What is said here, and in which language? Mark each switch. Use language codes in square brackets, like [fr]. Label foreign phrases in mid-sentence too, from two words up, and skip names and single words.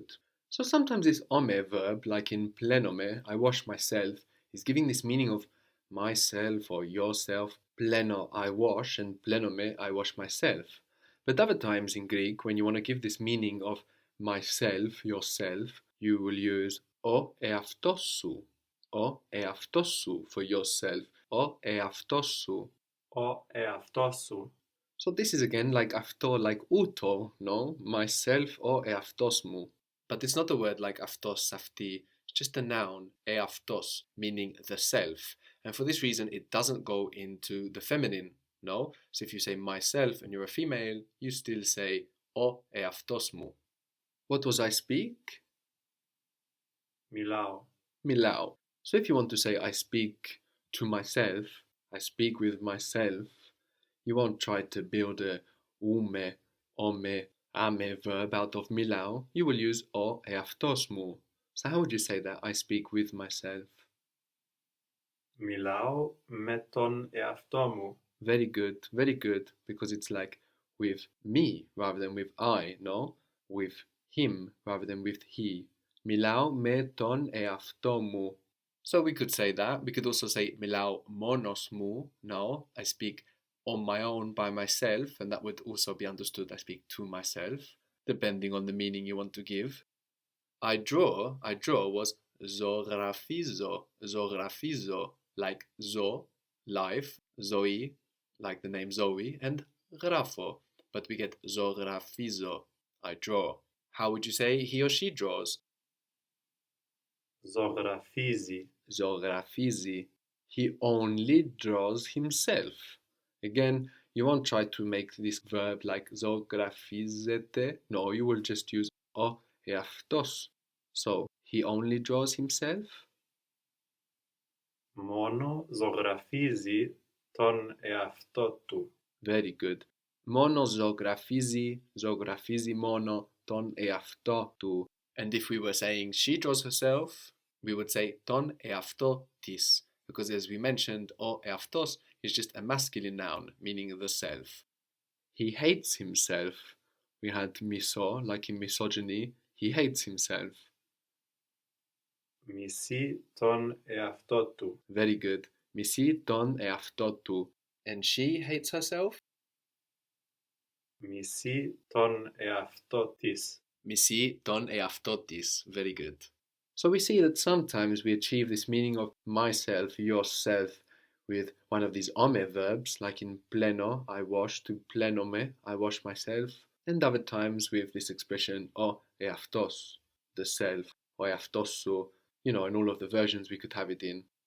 [en] So sometimes this ome verb, like in plenome, I wash myself, is giving this meaning of myself or yourself. Pleno, I wash, and plenome, I wash myself. But other times in Greek, when you want to give this meaning of myself, yourself, you will use [el] ο εαυτός σου, ο εαυτός σου [en] for yourself, [el] ο εαυτός σου. Ο εαυτός σου. [en] So this is again like αυτό, like ούτω, no? Myself or [el] εαυτός μου. [en] But it's not a word like [el] αυτός, αυτή. [en] It's just a noun, eαυτός, meaning the self. And for this reason, it doesn't go into the feminine, no? So if you say myself and you're a female, you still say [el] ο εαυτός μου. [en] What was I speak? [el] Milao. Milao. [en] So if you want to say I speak to myself, I speak with myself, you won't try to build a ume, ome, ame verb out of milao. You will use [el] ο εαυτός μου. [en] So how would you say that? I speak with myself. [el] Μιλάω με τον εαυτό μου. [en] Very good, because it's like with me rather than with I, no? With him rather than with he. [el] Μιλάω με τον εαυτό μου. [en] So we could say that. We could also say [el] μιλάω μόνος μου. [en] No, I speak on my own by myself, and that would also be understood I speak to myself, depending on the meaning you want to give. I draw was [el] ζωγραφίζω, ζωγραφίζω, [en] like zo, life, Zoe, like the name Zoe, and grafo, but we get ζωγραφίζω, I draw. How would you say he or she draws? [el] Ζωγραφίζει. Ζωγραφίζει. [en] He only draws himself. Again, you won't try to make this verb like ζωγραφίζεται. No, you will just use [el] ο εαυτός. [en] So, he only draws himself. [el] Μόνο ζωγραφίζει τον εαυτό του. [en] Very good. [el] Μόνο ζωγραφίζει, ζωγραφίζει μόνο τον εαυτό του. [en] And if we were saying she draws herself, we would say [el] τον εαυτό της. [en] Because as we mentioned, [el] ο εαυτός [en] is just a masculine noun, meaning the self. He hates himself. We had miso, like in misogyny, he hates himself. [el] Μισεί τον εαυτό του. [en] Very good. [el] Μισεί τον εαυτό του. [en] And she hates herself? [el] Μισεί τον εαυτό της. Μισεί τον εαυτό της. [en] Very good. So we see that sometimes we achieve this meaning of myself, yourself, with one of these ome verbs, like in pleno, I wash, to plenome, I wash myself, and other times with this expression [el] ο εαυτός, [en] the self, or eaftosso, in all of the versions we could have it in.